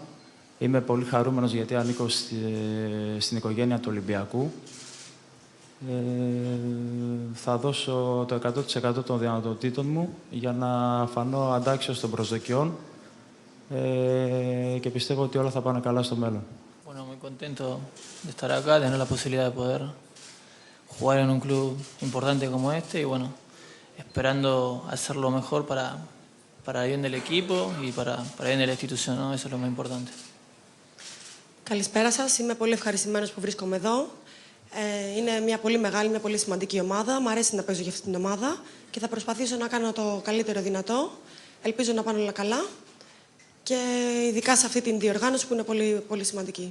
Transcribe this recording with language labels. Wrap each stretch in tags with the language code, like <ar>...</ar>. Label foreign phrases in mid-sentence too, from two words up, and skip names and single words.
<el>Είμαι πολύ χαρούμενος γιατί ανήκω στην οικογένεια του Ολυμπιακού. Θα δώσω το 100% των δυνατοτήτων μου για να φανώ αντάξιος των προσδοκιών και πιστεύω ότι όλα θα πάνε καλά στο μέλλον.</el> <es>Bueno, muy contento de estar acá, de tener la posibilidad de poder jugar en un club importante como este y bueno, esperando hacer lo mejor para el bien del equipo y para el bien de la institución, ¿no? Eso es lo más importante.</es> <el>Καλησπέρα σας. Είμαι πολύ ευχαριστημένος που βρίσκομαι εδώ. Είναι μια πολύ μεγάλη, μια πολύ σημαντική ομάδα. Μ' αρέσει να παίζω για αυτή την ομάδα και θα προσπαθήσω να κάνω το καλύτερο δυνατό. Ελπίζω να πάνε όλα καλά και ειδικά σε αυτή την διοργάνωση που είναι πολύ, πολύ σημαντική.</el>